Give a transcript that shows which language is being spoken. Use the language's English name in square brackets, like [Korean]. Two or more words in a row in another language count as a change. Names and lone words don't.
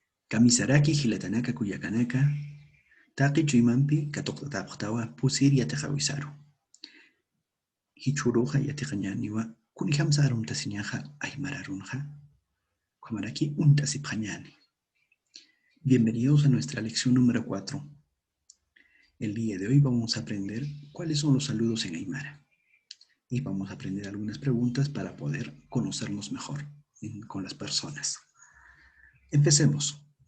[Aymara] Kamisaraki hilatanaka kuyakanaka, taki chuimampi katoqtatapaqtawa pusir yatajawisaru. Hichuruja yatiqañaniwa kunijamsarum tasiñaja aymararunja. Kamaraki untasipjañani. [Spanish] Bienvenidos a nuestra lección número 4. El día de hoy vamos a aprender cuáles son los saludos en Aymara. Y vamos a aprender algunas preguntas para poder conocernos mejor con las personas. Empecemos.